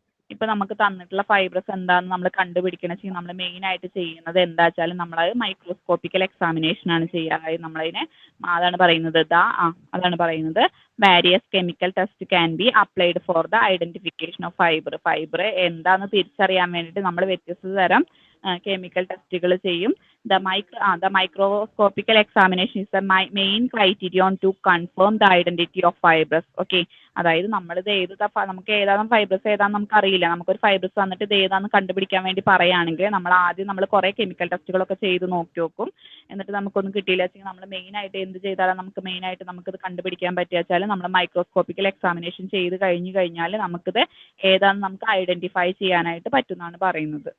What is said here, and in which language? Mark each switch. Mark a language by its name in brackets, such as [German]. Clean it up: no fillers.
[Malayalam] ഇപ്പൊ നമുക്ക് തന്നിട്ടുള്ള ഫൈബ്രസ് എന്താന്ന് നമ്മൾ കണ്ടുപിടിക്കണം വെച്ചാൽ നമ്മൾ മെയിൻ ആയിട്ട് ചെയ്യുന്നത് എന്താ വെച്ചാൽ നമ്മളത് മൈക്രോസ്കോപ്പിക്കൽ എക്സാമിനേഷൻ ആണ് ചെയ്യുക. അതായത് നമ്മളതിനെ അതാണ് പറയുന്നത് അതാണ് പറയുന്നത് [English] various chemical test can be applied for the identification of fibre [Malayalam] എന്താന്ന് തിരിച്ചറിയാൻ വേണ്ടിയിട്ട് നമ്മൾ വ്യത്യസ്ത തരം കെമിക്കൽ ടെസ്റ്റുകൾ ചെയ്യും. [English] The microscopical examination is the main criterion to confirm the identity of fibers. [Malayalam] Okay, അതായത് നമ്മളിത് നമുക്ക് ഏതാണ് ഫൈബ്രസ് ഏതാണെന്ന് നമുക്ക് അറിയില്ല. നമുക്കൊരു ഫൈബ്രസ് വന്നിട്ട് ഇത് ഏതാണെന്ന് കണ്ടുപിടിക്കാൻ വേണ്ടി പറയുകയാണെങ്കിൽ നമ്മൾ കുറേ കെമിക്കൽ ടെസ്റ്റുകളൊക്കെ ചെയ്ത് നോക്കി നോക്കും. എന്നിട്ട് നമുക്കൊന്നും കിട്ടിയില്ല വെച്ചാൽ നമ്മൾ മെയിൻ ആയിട്ട് എന്ത് ചെയ്താലും നമുക്കിത് കണ്ടുപിടിക്കാൻ പറ്റുക വെച്ചാൽ നമ്മൾ മൈക്രോസ്കോപ്പിക്കൽ എക്സാമിനേഷൻ ചെയ്ത് കഴിഞ്ഞാൽ നമുക്കിത് ഏതാണെന്ന് നമുക്ക് ഐഡന്റിഫൈ ചെയ്യാനായിട്ട് പറ്റുമെന്നാണ് പറയുന്നത്.